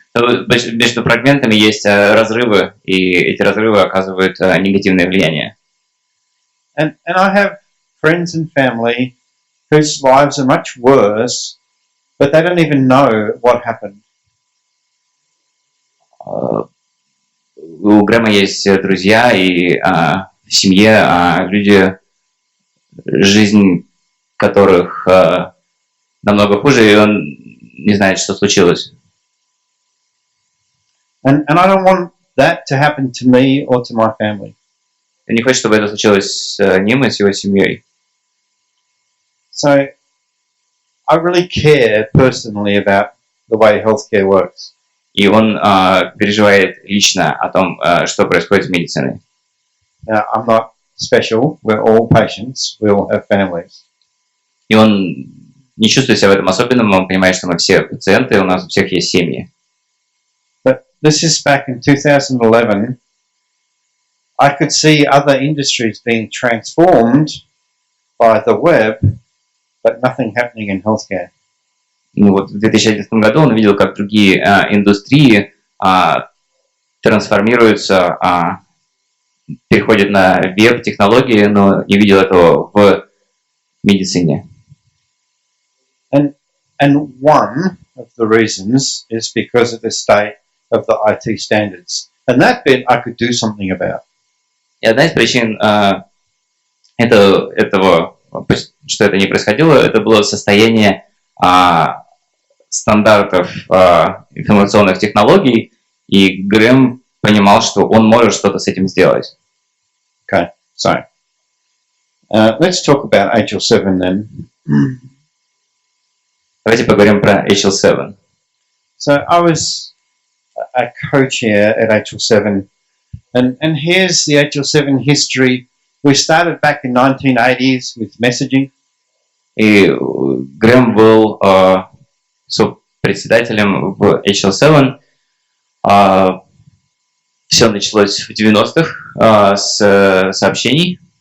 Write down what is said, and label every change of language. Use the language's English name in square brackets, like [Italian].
[Russian] Между фрагментами есть разрывы, и эти разрывы оказывают негативное влияние. [English] And I have friends and family whose lives are much worse, but they don't even know what happened. [Russian] У Грэма есть друзья и в семье люди, жизнь которых намного хуже, и он не знает, что случилось. [English] And I don't want that to happen to me or to my family. [Russian] Я не хочу, чтобы это случилось с ним и с его семьей. [English] So I really care personally about the way healthcare works. [Russian] И он переживает лично о том, что происходит с медициной. [English] Now, I'm not special. We're all patients. We all have families. [Russian] И он не чувствует себя в этом особенным, он понимает, что мы все пациенты, у нас у всех есть семьи. [English] But this is back in 2011. I could see other industries being transformed by the web, but nothing happening in healthcare. [Russian] Ну вот в 2011 году он видел, как другие индустрии трансформируются, переходят на веб-технологии, но не видел этого в медицине. [English] And one of the reasons is because of the state of the IT standards. And that bit I could do something about. [Russian] И одна из причин этого что это не происходило, это было состояние стандартов информационных технологий, и Грэм понимал, что он может что-то с этим сделать. [English] Okay, so let's talk about HL7 then. [Russian] Давайте поговорим про HL7. [English] So I was a co-chair at HL7, and here's the HL7 history. We started back in 1980s with messaging. [Russian] И Грэм был председателем в HL7. Все началось в 90-х с сообщений.